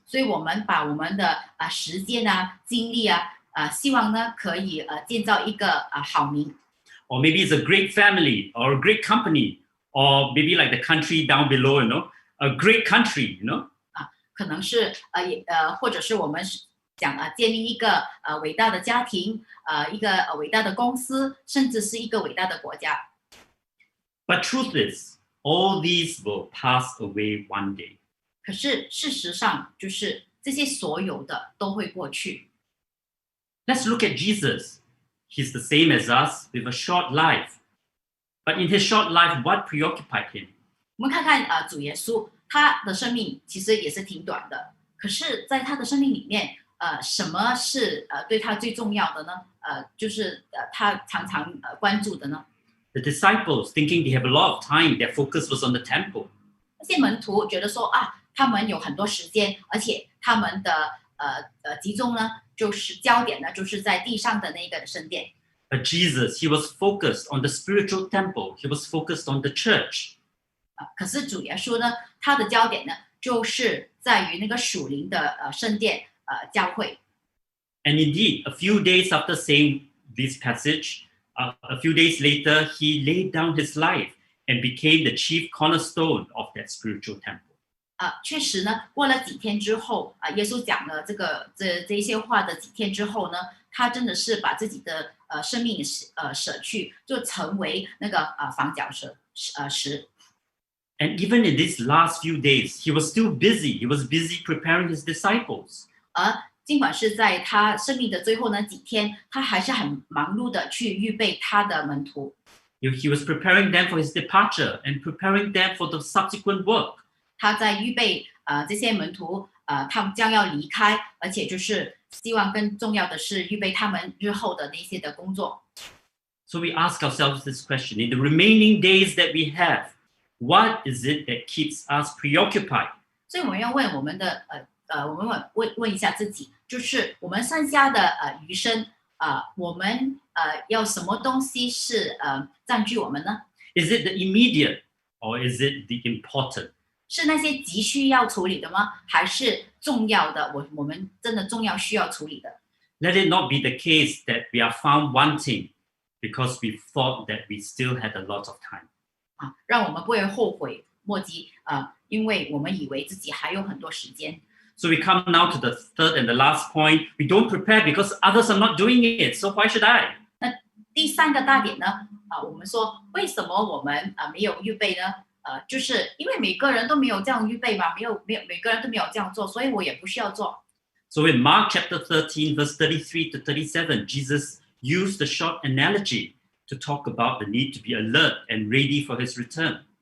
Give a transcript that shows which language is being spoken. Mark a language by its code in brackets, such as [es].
[zh] 所以我们把我们的时间精力希望呢可以建造一个好名。 [en] Or maybe it's a great family or a great company, or maybe like the country down below, a great country, [zh] 可能是或者是我们想建立一个伟大的家庭，一个伟大的公司，甚至是一个伟大的国家。 [en] But truth is, all these will pass away one day. [zh] 可是事实上，就是这些所有的都会过去。 [en] Let's look at Jesus. He's the same as us with a short life. But in his short life, what preoccupied him? [zh] 我们看看主耶稣，他的生命其实也是挺短的。可是，在他的生命里面，什么是对他最重要的呢？就是他常常关注的呢？ [en] The disciples, thinking they have a lot of time, their focus was on the temple. [zh] 那些门徒觉得说他们有很多时间，而且他们的集中呢，就是焦点呢，就是在地上的那个圣殿。 [en] But Jesus, he was focused on the spiritual temple. He was focused on the church. [zh] 可是主耶稣呢，他的焦点呢，就是在于那个属灵的圣殿教会。 [en] And indeed, a few days after saying this passage, a few days later, he laid down his life and became the chief cornerstone of that spiritual temple. [zh] 确实呢，过了几天之后耶稣讲了这一些话的几天之后呢，他真的是把自己的生命舍去，就成为那个房角石。 [en] And even in these last few days, he was still busy. He was busy preparing his disciples. [zh] 而尽管是在他生命的最后那几天，他还是很忙碌的去预备他的门徒。 [en] He was preparing them for his departure and preparing them for the subsequent work. [zh] 他在预备这些门徒他们将要离开，而且就是希望更重要的是预备他们日后的那些的工作。 [en] So we ask ourselves this question: in the remaining days that we have, what is it that keeps us preoccupied? [zh] 所以我们要问我们的我们问一下自己，就是我们剩下的余生我们要什么东西是占据我们呢？ [en] Is it the immediate or is it the important? [zh] 是那些急需要处理的吗？还是重要的？我们真的重要需要处理的？ [en] Let it not be the case that we are found wanting because we thought that we still had a lot of time. [zh] 让我们不会后悔莫及因为我们以为自己还有很多时间。 [en] So we come now to the third and the last point. We don't prepare because others are not doing it. So why should I? [zh] 那第三个大点呢？我们说为什么我们没有预备呢？就是因为每个人都没有这样预备嘛，每个人都没有这样做，所以我也不需要做。 [en] So in Mark chapter 13, verse 33 to 37, Jesus used the short analogy to talk about the need to be alert and ready for his return.